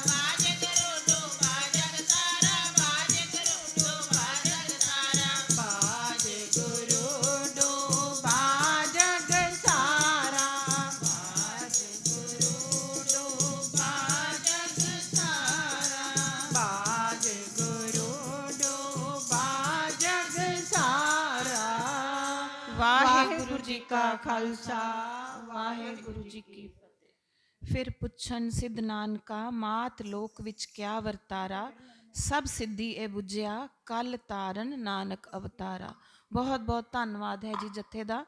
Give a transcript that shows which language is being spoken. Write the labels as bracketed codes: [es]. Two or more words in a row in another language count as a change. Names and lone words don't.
[pa] ਬਾਜ ਗੁਰੂ ਡੂਬਾ ਜਗ ਸਾਰਾ। ਬਾਜ ਗੁਰੂ ਡੂਬਾ ਜਗ ਸਾਰਾ। ਬਾਜ ਗੁਰੂ ਡੂਬਾ ਜਗ ਸਾਰਾ। [hi] वाहिगुरु जी का खालसा, वाहिगुरु जी की फतेह। [pa] ਫਿਰ ਪੁੱਛਣ ਸਿੱਧ ਨਾਨਕਾ ਮਾਤ ਲੋਕ ਵਿੱਚ ਕਿਆ ਵਰਤਾਰਾ, ਸਭ ਸਿੱਧੀ ਇਹ ਬੁੱਝਿਆ ਕਲ ਤਾਰਨ ਨਾਨਕ ਅਵਤਾਰਾ। ਬਹੁਤ ਬਹੁਤ ਧੰਨਵਾਦ ਹੈ ਜੀ ਜਥੇ ਦਾ।